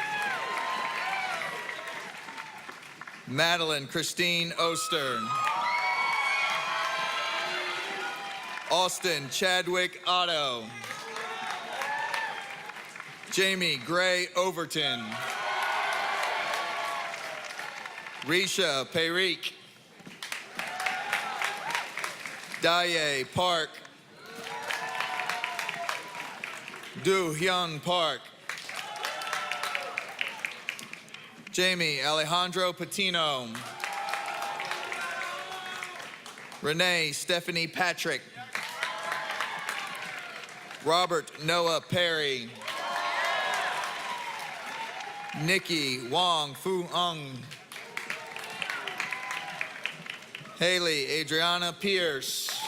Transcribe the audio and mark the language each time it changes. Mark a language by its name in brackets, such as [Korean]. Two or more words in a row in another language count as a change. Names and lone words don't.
[English] Madeline Christine Oster. Austin Chadwick Otto. Jamie Gray Overton. Risha Peirik. Daye Park. Do Hyun Park. Jamie Alejandro Patino. Renee Stephanie Patrick. Robert Noah Perry. Nikki Wong Fu Ung. Haley Adriana Pierce.